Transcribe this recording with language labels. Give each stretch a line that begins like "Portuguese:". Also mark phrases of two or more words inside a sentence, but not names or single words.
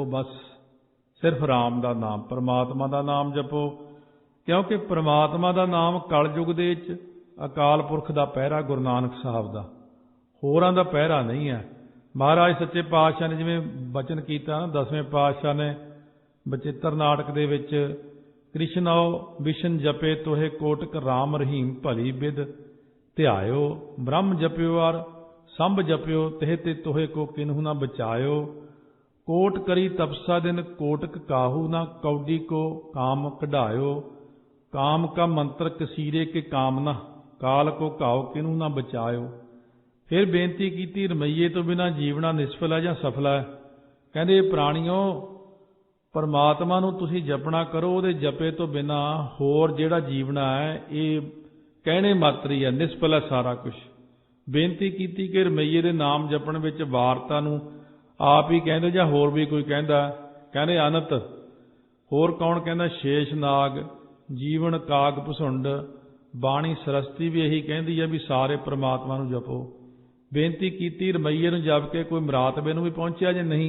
Punjabi: ਬਸ ਸਿਰਫ਼ ਰਾਮ ਦਾ ਨਾਮ, ਪਰਮਾਤਮਾ ਦਾ ਨਾਮ ਜਪੋ, ਕਿਉਂਕਿ ਪਰਮਾਤਮਾ ਦਾ ਨਾਮ ਕਲਯੁਗ ਦੇ ਵਿਚ ਅਕਾਲ ਪੁਰਖ ਦਾ ਪਹਿਰਾ, ਗੁਰੂ ਨਾਨਕ ਸਾਹਬ ਦਾ, ਹੋਰਾਂ ਦਾ ਪਹਿਰਾ ਨਹੀਂ ਹੈ। ਮਹਾਰਾਜ ਸੱਚੇ ਪਾਤਸ਼ਾਹ ਨੇ ਜਿਵੇਂ ਬਚਨ ਕੀਤਾ ਨਾ, 10ਵੇਂ ਪਾਤਸ਼ਾਹ ਨੇ ਬਚਿੱਤਰ ਨਾਟਕ ਦੇ ਵਿਚ,
Braj: कृष्णओ विष्ण जपे तोहे कोटक राम रहीम भली बिद, ध्यायो ब्रह्म जप्यो अर संभ जप्यो तेह ते तोहे को किन्हू ना बचायो। कोट करी तपसा दिन कोटक काहू ना, कौडी को काम कढ़ायो। काम का मंत्र कसीरे के कामना, काल को घाव किनू ना बचायो।
Punjabi: ਫਿਰ ਬੇਨਤੀ ਕੀ ਰਮੈਯੇ ਤੋ ਬਿਨਾ ਜੀਵਨਾ ਨਿਸ਼ਫਲ ਹੈ ਜਾਂ ਸਫਲ ਹੈ। ਕਹੰਦੇ ਪ੍ਰਾਣੀਓਂ, ਪਰਮਾਤਮਾ ਨੂੰ ਤੁਸੀਂ ਜਪਣਾ ਕਰੋ, ਉਹਦੇ ਜਪੇ ਤੋ ਬਿਨਾ ਹੋਰ ਜਿਹੜਾ ਜੀਵਨਾ ਹੈ ਯੇ ਕਹਨੇ ਮਾਤਰ ਹੀ ਹੈ, ਨਿਸ਼ਫਲ ਹੈ ਸਾਰਾ ਕੁਛ। ਬੇਨਤੀ ਕੀ ਕਿ ਰਮੈਯੇ ਦੇ ਨਾਮ ਜਪਣ ਵਿਚ ਵਾਰਤਾ ਨੂੰ ਆਪ ਹੀ ਕਹੰਦੇ ਜਾਂ ਹੋਰ ਭੀ ਕੋਈ ਕਹੰਦਾ? ਕਹੰਦੇ ਅਨੰਤ, ਹੋਰ ਕੌਨ ਕਹੰਦਾ? ਸ਼ੇਸ਼ਨਾਗ, ਜੀਵਨ ਕਾਗ ਭੁਸੁੰਡ, ਬਾਣੀ ਸਰਸਤੀ ਭੀ
Hindi: यही कहती है
Punjabi: ਭੀ ਸਾਰੇ ਪਰਮਾਤਮਾ ਨੂੰ ਜਪੋ। ਬੇਨਤੀ ਕੀ ਰਮੈਯੇ ਨੂੰ ਜਪ ਕੇ ਕੋਈ ਮਰਾਤਬੇ ਨੂੰ ਭੀ ਪਹੁੰਚਿਆ ਜੇ ਨਹੀਂ?